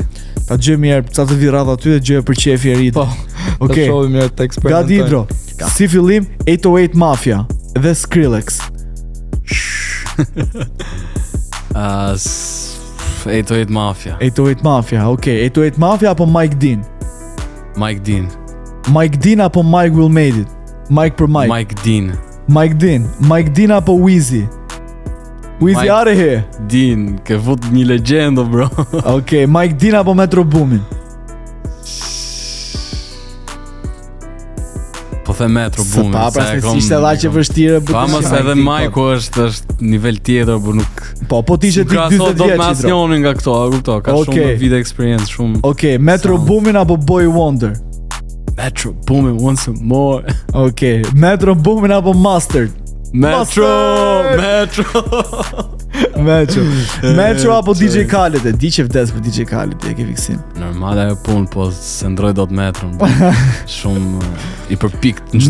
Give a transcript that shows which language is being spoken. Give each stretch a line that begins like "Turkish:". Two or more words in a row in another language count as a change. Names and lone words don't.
Albanian: Ta gjej mirë sa të vi radha aty dhe gjej për qefi e rit. Po. Okej. Ta shohim mirë të eksperimentojmë. Gati Idro. Si fillim 808 Mafia dhe Skrillex. 808 Mafia. 808 Mafia, okej. 808 Mafia apo Mike Dean? Mike Dean. Mike Dean apo Mike Will Made It? Mike për Mike. Mike Dean. Mike Dean. Mike Dean apo Weezy? Weezy Mike are here. Dean, ke fut një legjendë bro. Okej, Mike Dean apo Metro Boomin? Po the Metro Boomin. Pa, pra se si ishte dha që vështirë. Pa mos edhe Mike është nivel tjetër, por nuk. Po t'ishe ti 40 vjeç. Dominacionin nga këto, a kupto, ka shumë vite experience, shumë. Okej, Metro Boomin apo Boy Wonder?
English: Metro Boomin want some more.
Albanian: Okej, Metro Boomin apo Mustard? Metro. Metro apo DJ Khaled? E di që vdes për DJ Khaled, e ke fiksim. Normale ajo punë, po se ndroj dot Metron. Shumë i përpikt në çdo gjë.